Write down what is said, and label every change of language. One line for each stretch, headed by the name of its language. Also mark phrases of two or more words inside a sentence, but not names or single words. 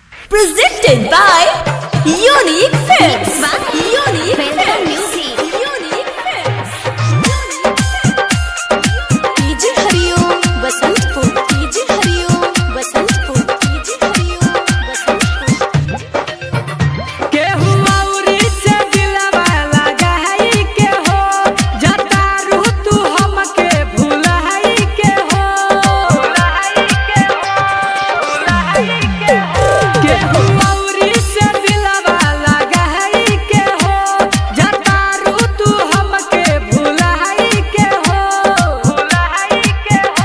English: Presented by Unique Films. Unique Films. Unique Films. DJ Hariom Basantpur. DJ Hariom Basantpur. DJ Hariom Basantpur.
Bhojpuri: केहू औरी से दिलवा लगाई के हो, जतारू तू हमके भुलाई के हो, भुलाई के हो। केहू औरी से दिलवा लगाई के हो, जतारू तू हमके भुलाई के हो, भुलाई के हो।